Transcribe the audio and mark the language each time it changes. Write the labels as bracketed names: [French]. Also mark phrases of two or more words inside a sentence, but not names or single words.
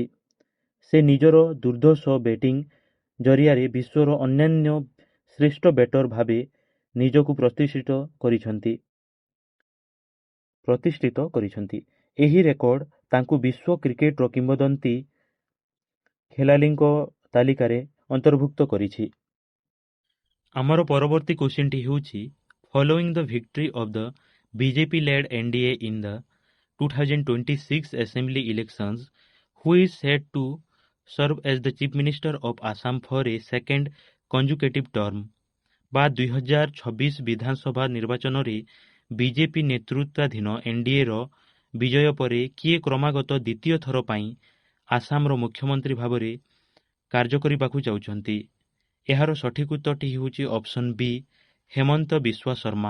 [Odia] ସେ ନିଜର ଦୁର୍ଦ୍ଧର୍ଷ ବ୍ୟାଟିଂ ଜରିଆରେ ବିଶ୍ୱର ଅନ୍ୟାନ୍ୟ ଶ୍ରେଷ୍ଠ ବ୍ୟାଟର ଭାବେ ନିଜକୁ ପ୍ରତିଷ୍ଠିତ କରିଛନ୍ତି। ଏହି ରେକର୍ଡ ତାଙ୍କୁ ବିଶ୍ୱ କ୍ରିକେଟର କିମ୍ବଦନ୍ତୀ ଖେଳାଳିଙ୍କ ତାଲିକାରେ ଅନ୍ତର୍ଭୁକ୍ତ କରିଛି। ଆମର ପରବର୍ତ୍ତୀ କ୍ୱେଶ୍ଚିନ୍ଟି ହେଉଛି [English] following the victory of the BJP led NDA in the 2026 assembly elections, who is said to serve as the chief minister of Assam for a second consecutive term [Odia] ବା 2026 ବିଧାନସଭା ନିର୍ବାଚନରେ ବିଜେପି ନେତୃତ୍ୱାଧୀନ NDAର ବିଜୟ ପରେ କିଏ କ୍ରମାଗତ ଦ୍ୱିତୀୟ ଥର ପାଇଁ ଆସାମର ମୁଖ୍ୟମନ୍ତ୍ରୀ ଭାବରେ କାର୍ଯ୍ୟ କରିବାକୁ ଯାଉଛନ୍ତି? ଏହାର ସଠିକ୍ ଉତ୍ତରଟି ହେଉଛି [English] option B, [Odia] ହେମନ୍ତ ବିଶ୍ୱା ଶର୍ମା।